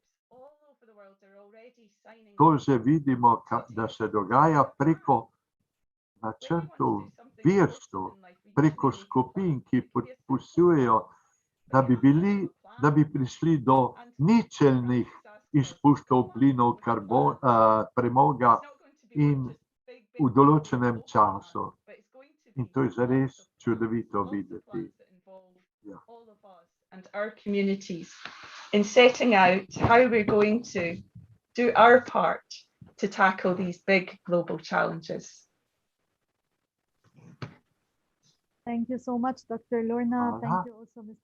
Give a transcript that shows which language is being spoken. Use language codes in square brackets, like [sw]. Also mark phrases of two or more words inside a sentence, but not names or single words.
[sl] To že vidimo, da se dogaja preko načrtov verstev, preko skupin, ki podpisujejo, da bi prišli do ničelnih izpustov plinov premoga in v določenem času. In to je zares čudovito videti. Ja. [en] And our communities in setting out how we're going to do our part to tackle these big global challenges. Thank you so much, Dr. Lorna. Thank you also, Ms.